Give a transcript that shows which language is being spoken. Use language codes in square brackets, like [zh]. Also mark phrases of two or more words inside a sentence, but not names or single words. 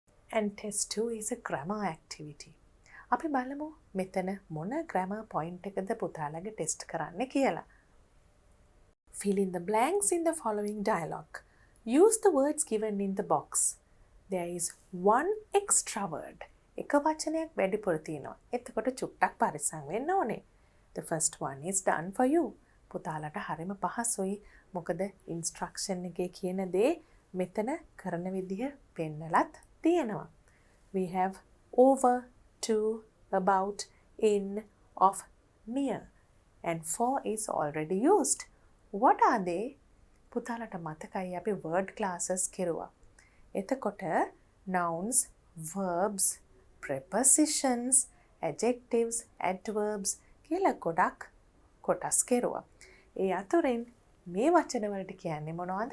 [en] And test 2 is a grammar activity. [si] අපි බලමු මෙතන මොන [en] grammar point [si] එකද පුතාලගේ ටෙස්ට් කරන්න කියලා. [en] Fill in the blanks in the following dialogue. Use the words given in the box. There is one extra word. [si] එක වචනයක් වැඩිපුර තියෙනවා. එතකොට චුට්ටක් පරිස්සම් වෙන්න ඕනේ. [en] The first one is done for you. [si] පුතාලට හරිම පහසුයි. මොකද instruction එකේ කියන දේ මෙතන කරන විදිහ පෙන්නලත් තියෙනවා. [en] We have over, to, about, in, of, near. And for is already used. What are they? [si] පුතාලට මතකයි අපි [en] word classes [si] කෙරුවා. එතකොට [en] nouns, verbs, prepositions, adjectives, adverbs [si] කියලා ගොඩක් කොටස් කෙරුවා. ඒ අතරින් මේ වචන වලට කියන්නේ මොනවද?